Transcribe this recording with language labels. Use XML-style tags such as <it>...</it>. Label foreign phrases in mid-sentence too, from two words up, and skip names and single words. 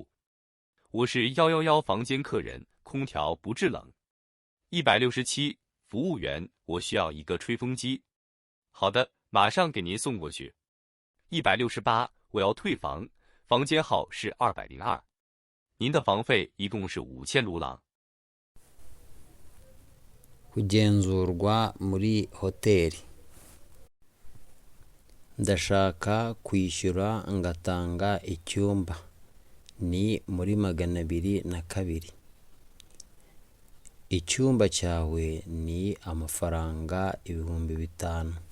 <zh>我是111房间客人，空调不制冷。167，服务员，我需要一个吹风机。好的，马上给您送过去。168，我要退房，房间号是202。您的房费一共是5000卢朗。</zh> <rw>kugenzurwa muri hoteli. Ndashaka kwishyura ngatanga icyumba. Ni muri 202. Icyumba cyawe ni amafaranga 5000.</rw>